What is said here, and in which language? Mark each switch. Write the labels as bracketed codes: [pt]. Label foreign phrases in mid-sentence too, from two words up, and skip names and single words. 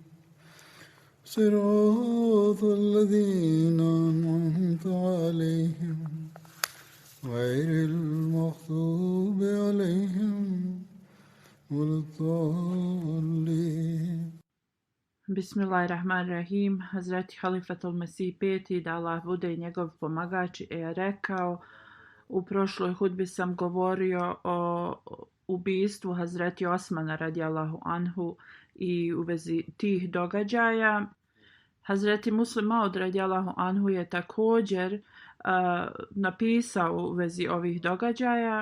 [ar] صراط الذين أنعمت عليهم غير المغضوب عليهم ولا الضالين. بسم الله الرحمن الرحيم. [bs] Hazreti Halifatul Mesih peti, da Allah bude njegov pomagač, je rekao: u prošloj hudbi sam govorio o ubistvu Hazreti Osmana [ar] رضي الله عنه [bs] i u vezi tih događaja. Hazreti Muslim Maud [ar] رضي الله عنه [bs] je također napisao u vezi ovih događaja.